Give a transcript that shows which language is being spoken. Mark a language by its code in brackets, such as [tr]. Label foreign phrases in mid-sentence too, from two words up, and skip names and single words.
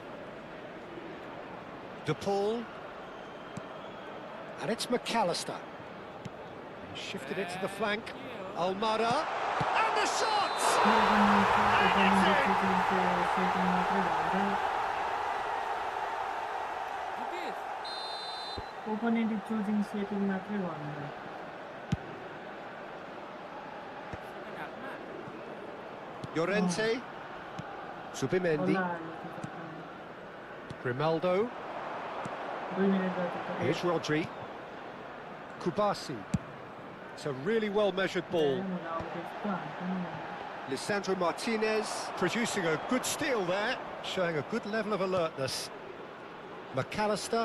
[en] De Paul. And it's McAllister. He shifted it to the flank. Almada. And the shot! Opponent is choosing setting [ne] मात्रै भन्नु [en] Llorente. Subimendi. Grimaldo. [ne] 2 minute जति [en] Here's Rodri. Kubasi. It's a really well-measured ball. Lisandro Martinez producing a good steal there, showing a good level of alertness. McAllister.